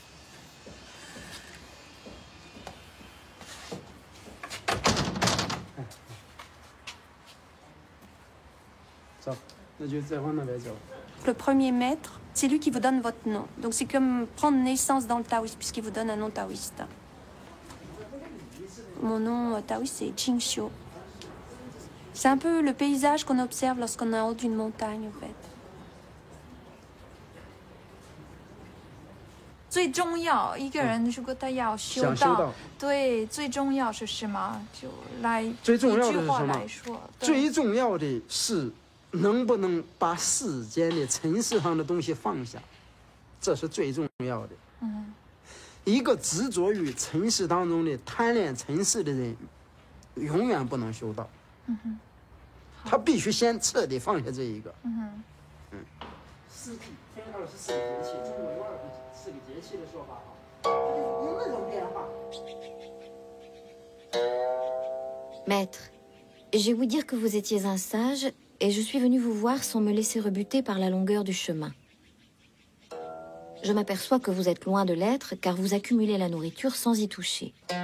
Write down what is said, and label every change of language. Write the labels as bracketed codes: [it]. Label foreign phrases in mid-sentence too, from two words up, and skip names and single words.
[fr] Le premier maître, c'est lui qui vous donne votre nom. Donc c'est comme prendre naissance dans le taoïsme, puisqu'il vous donne un nom taoïste. Mon nom taoïste, c'est Jingxiu. C'est un peu le paysage qu'on observe lorsqu'on est en haut d'une montagne, en fait. [zh] 最重要一个人如果他要修道，想修道对，最重要是什么？就来最重要的一句话是什么来说，对最重要的是能不能把世间的尘世上的东西放下，这是最重要的。一个执着于尘世当中的贪恋尘世的人，永远不能修道。他必须先彻底放下这一个。四谛，天道是四个节气，中国有四个节气的说法啊，有那种变化。 [fr] Maître, j'ai ouï dire que vous étiez un sage et je suis venue vous voir sans me laisser rebuter par la longueur du chemin. Je m'aperçois que vous êtes loin de l'être car vous accumulez la nourriture sans y toucher.